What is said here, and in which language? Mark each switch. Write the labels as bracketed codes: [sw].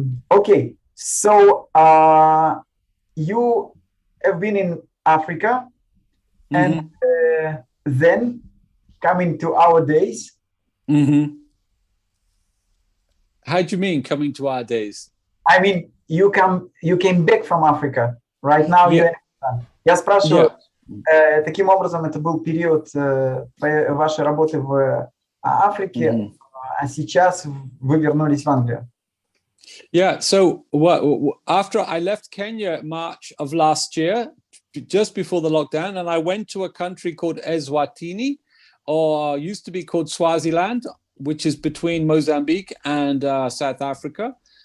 [en] Okay, so you have been in Africa, and then coming to our days. How do you mean coming to our days? I mean, you came back from Africa. Right now, [ru] Я спрашиваю, таким образом, это был период вашей работы в Африке, а сейчас вы вернулись в Англию. [en] Yeah, so after I left Kenya March of last year, just before the lockdown, and I went to a country called Eswatini, or used to be called Swaziland, which is between Mozambique and South Africa.